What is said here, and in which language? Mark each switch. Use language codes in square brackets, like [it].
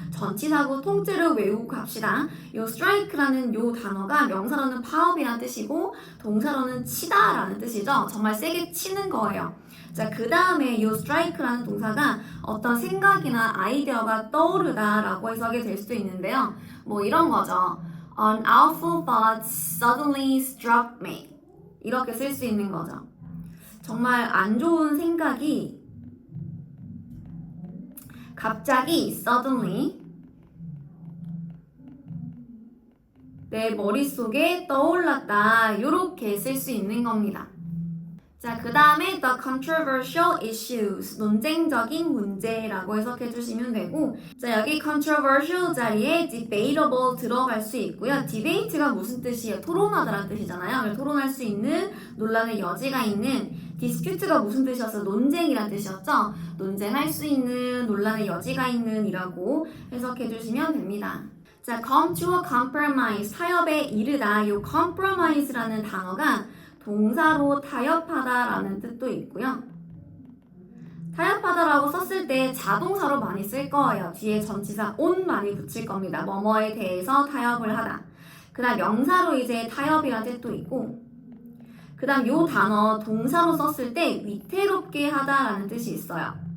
[ko] 전치사고 통째로 외우고 갑시다. 요 strike라는 요 단어가 명사로는 파업이라는 뜻이고 동사로는 치다라는 뜻이죠. 정말 세게 치는 거예요. 자, 그 다음에 이 strike라는 동사가 어떤 생각이나 아이디어가 떠오르다라고 해석이 될 수도 있는데요. 뭐 이런 거죠. [en] An awful thought suddenly struck me. [ko] 이렇게 쓸 수 있는 거죠. 정말 안 좋은 생각이 갑자기 suddenly 내 머릿속에 떠올랐다. 이렇게 쓸 수 있는 겁니다. 자, 그 다음에 [en] the controversial issues, [ko] 논쟁적인 문제라고 해석해 주시면 되고 자, 여기 controversial 자리에 debatable 들어갈 수 있고요. debate가 무슨 뜻이에요? 토론하다라는 뜻이잖아요. 토론할 수 있는 논란의 여지가 있는 dispute가 무슨 뜻이었어요? 논쟁이라는 뜻이었죠? 논쟁할 수 있는 논란의 여지가 있는 이라고 해석해 주시면 됩니다. 자, [en] come to a compromise, [ko] 타협에 이르다. 이 compromise라는 단어가 동사로 타협하다라는 뜻도 있고요. 타협하다라고 썼을 때 자동사로 많이 쓸 거예요. 뒤에 전치사 on 많이 붙일 겁니다. 뭐뭐에 대해서 타협을 하다. 그 다음 명사로 이제 타협이라는 뜻도 있고 그 다음 요 단어 동사로 썼을 때 위태롭게 하다라는 뜻이 있어요.